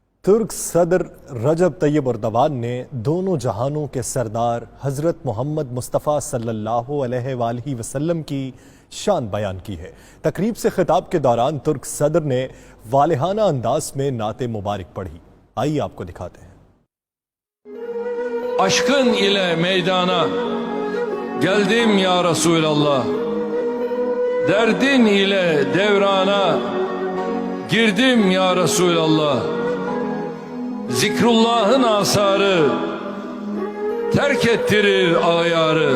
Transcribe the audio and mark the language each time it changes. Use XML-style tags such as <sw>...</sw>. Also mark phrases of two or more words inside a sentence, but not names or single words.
<ur>ترک صدر رجب طیب اردوان نے دونوں جہانوں کے سردار حضرت محمد مصطفیٰ</ur> <ar>صلى الله عليه وسلم</ar> <ur>کی شان بیان کی ہے. تقریب سے خطاب کے دوران ترک صدر نے والہانہ انداز میں نعتِ مبارک پڑھی. آئیے آپ کو دکھاتے ہیں.</ur> <tr>Aşkın ile meydana geldim ya Resulallah. Derdin ile devrana girdim ya Resulallah. Zikrullah'ın asarı terk ettirir ağyarı.</tr>